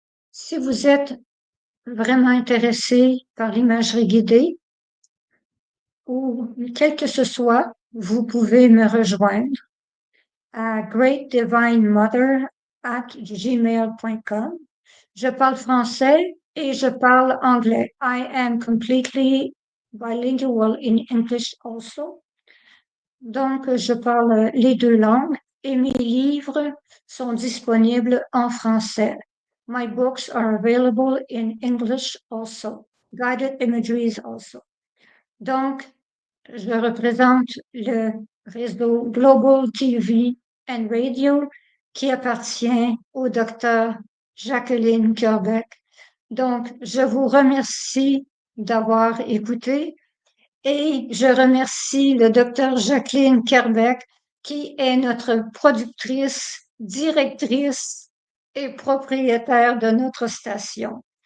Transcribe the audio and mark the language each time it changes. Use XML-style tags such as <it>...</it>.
<fr>Si vous êtes vraiment intéressé par l'imagerie guidée, ou quel que ce soit, vous pouvez me rejoindre à greatdivinemother@gmail.com. Je parle français et je parle anglais.</fr> <en>I am completely bilingual in English also.</en> <fr>Donc, je parle les 2 langues et mes livres sont disponibles en français.</fr> <en>My books are available in English also. Guided imageries also.</en> <fr>Donc, je représente le réseau Global TV and Radio qui appartient au docteur Jacqueline Kerbeck. Donc, je vous remercie d'avoir écouté et je remercie le docteur Jacqueline Kerbeck qui est notre productrice, directrice et propriétaire de notre station.</fr>